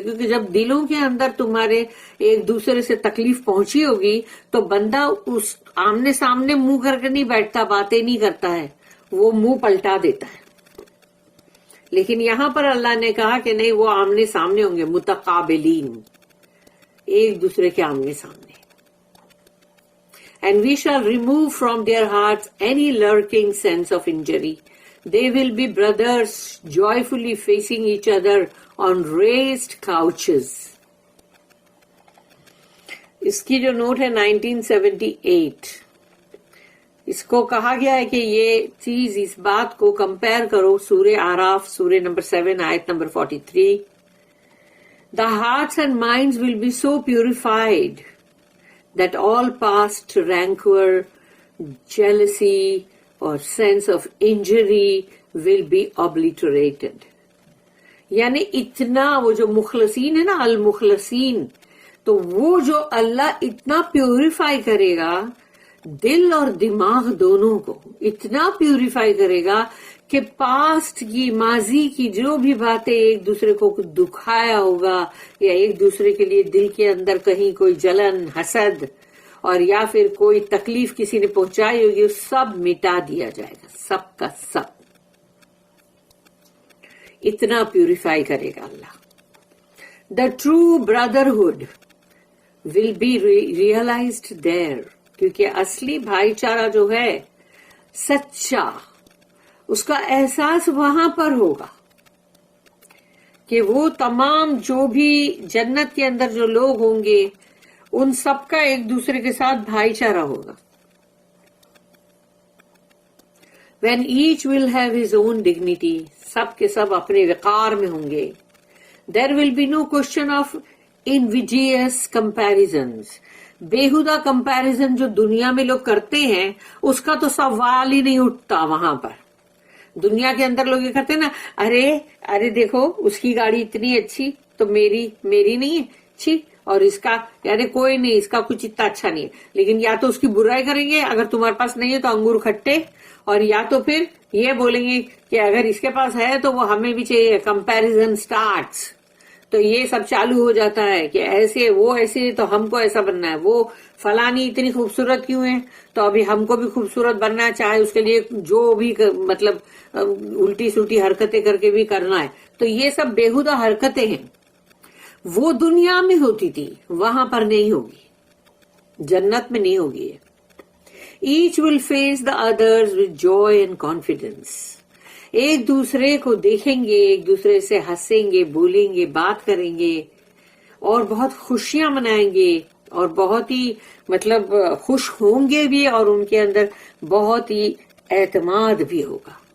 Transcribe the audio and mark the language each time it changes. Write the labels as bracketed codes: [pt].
[ur] کیونکہ جب دلوں کے اندر تمہارے ایک دوسرے سے تکلیف پہنچی ہوگی تو بندہ اس آمنے سامنے منہ کر کے نہیں بیٹھتا، باتیں نہیں کرتا ہے، وہ منہ پلٹا دیتا ہے. لیکن یہاں پر اللہ نے کہا کہ نہیں، وہ آمنے سامنے ہوں گے، متقابلین، ایک دوسرے کے آمنے سامنے. [en] And we shall remove from their hearts any lurking sense of injury. They will be brothers joyfully facing each other on raised couches. [ur] اس کی جو نوٹ ہے 1978، اس کو کہا گیا ہے کہ یہ چیز، اس بات کو کمپیئر کرو سورہ آراف سورہ نمبر 7 آیت number 43. [en] The hearts and minds will be so purified that all past rancor, jealousy or sense of injury will be obliterated. [ur] یعنی اتنا وہ جو مخلصین ہے نا، المخلصین، تو وہ جو اللہ اتنا پیوریفائی کرے گا دل اور دماغ دونوں کو، اتنا پیوریفائی کرے گا کہ پاسٹ کی، ماضی کی جو بھی باتیں ایک دوسرے کو دکھایا ہوگا یا ایک دوسرے کے لیے دل کے اندر کہیں کوئی جلن، حسد اور یا پھر کوئی تکلیف کسی نے پہنچائی ہوگی، سب مٹا دیا جائے گا، سب کا سب. اتنا پیوریفائی کرے گا اللہ. [en] The true brotherhood will be realized there. [ur] کیونکہ اصلی بھائی چارہ جو ہے سچا، اس کا احساس وہاں پر ہوگا کہ وہ تمام جو بھی جنت کے اندر جو لوگ ہوں گے ان سب کا ایک دوسرے کے ساتھ بھائی چارہ ہوگا. [en] When each will have his own dignity، [ur] سب کے سب اپنے وقار میں ہوں گے. [en] There will be no question of invidious comparisons. [ur] بےہودہ comparison جو دنیا میں لوگ کرتے ہیں اس کا تو سوال ہی نہیں اٹھتا. وہاں پر دنیا کے اندر لوگ یہ کرتے ہیں نا، ارے دیکھو اس کی گاڑی اتنی اچھی تو میری نہیں ہے اچھی، اور اس کا یعنی کوئی نہیں، اس کا کچھ اتنا اچھا نہیں ہے. لیکن یا تو اس کی برائی کریں گے اگر تمہارے پاس نہیں ہے تو انگور کھٹے، اور یا تو پھر یہ بولیں گے کہ اگر اس کے پاس ہے تو وہ ہمیں بھی چاہیے. [en] comparison starts, [ur] تو یہ سب چالو ہو جاتا ہے کہ ایسے وہ ایسے تو ہم کو ایسا بننا ہے، وہ فلانی اتنی خوبصورت کیوں ہے تو ابھی ہم کو بھی خوبصورت بننا ہے، چاہے اس کے لیے جو بھی مطلب الٹی سلٹی حرکتیں کر کے بھی کرنا ہے. تو یہ سب بےہودہ حرکتیں ہیں، وہ دنیا میں ہوتی تھی، وہاں پر نہیں ہوگی، جنت میں نہیں ہوگی. [en] Each will face the others with joy and confidence. [ur] ایک دوسرے کو دیکھیں گے, ایک دوسرے سے ہنسیں گے, بولیں گے, بات کریں گے اور بہت خوشیاں منائیں گے اور بہت ہی مطلب خوش ہوں گے بھی اور ان کے اندر بہت ہی اعتماد بھی ہوگا.